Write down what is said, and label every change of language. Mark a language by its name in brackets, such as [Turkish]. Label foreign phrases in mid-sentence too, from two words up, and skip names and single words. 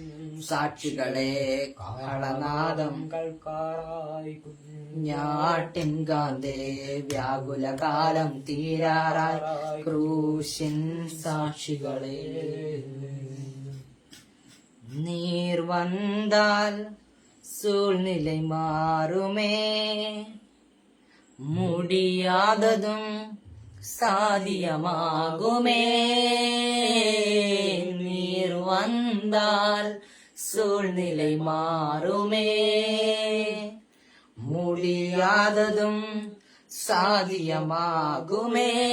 [Malayalam] സാക്ഷികളെ. കാഹളനാദം കേൾക്കാറായി കുഞ്ഞാട്ടിൻ കാന്തേ, വ്യാകുലകാലം തീരാറായി ക്രൂശിൻ സാക്ഷികളെ. [Tamil] நீர் வந்தால் சூழ்நிலை மாறுமே, முடியாததும் சாதியமாகுமே. நீர் வந்தால் சூழ்நிலை மாறுமே, முடியாததும் சாதியமாகுமே.